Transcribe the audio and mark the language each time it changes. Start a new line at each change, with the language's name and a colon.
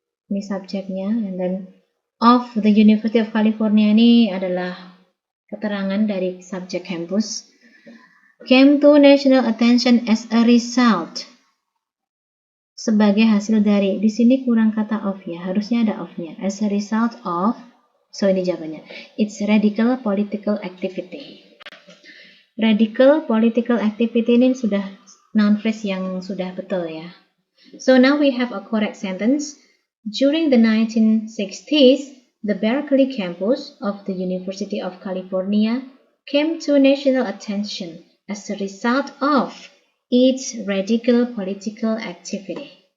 Indonesian: Ini subjeknya,
English: and then of the University of California
Indonesian: ini adalah keterangan dari subjek campus.
English: Came to national attention as a result.
Indonesian: sebagai hasil dari. Di sini kurang kata of ya, harusnya ada of-nya.
English: As a result of, so
Indonesian: ini jawabannya.
English: It's radical political activity. Radical political activity
Indonesian: ini sudah noun phrase yang sudah betul ya.
English: So now we have a correct sentence. During the 1960s, the Berkeley campus of the University of California came to national attention as a result of its radical political activity.